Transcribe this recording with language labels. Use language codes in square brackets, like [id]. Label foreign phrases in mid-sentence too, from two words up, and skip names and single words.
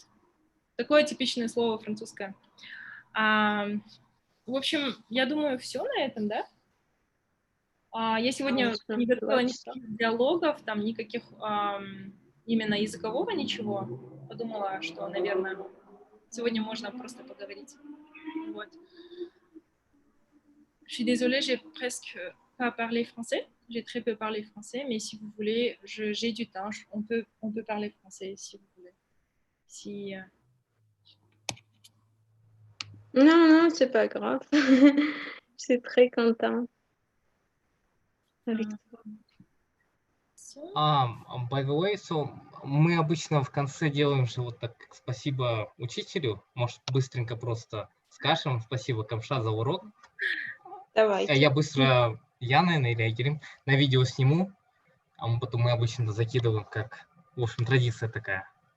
[ru] Такое типичное слово французское. В общем, я думаю, все на этом, да? Я сегодня не готовила никаких диалогов, там никаких именно языкового ничего. Подумала, что, наверное, сегодня можно просто поговорить. Вот. [fr] Je suis désolée, j'ai presque pas parlé français. J'ai très peu parlé français, mais si vous voulez, j'ai du temps. On peut parler français si vous voulez. Si, Non, non, c'est pas grave. Je suis très contente avec toi. [en] By the way, so [ru] мы обычно в конце делаем же вот так спасибо учителю. Может, быстренько просто скажем спасибо, Камшат, за урок. Давайте. Я быстро, я, наверное, или Айгерим, на видео сниму, а мы обычно закидываем, как, в общем, традиция такая.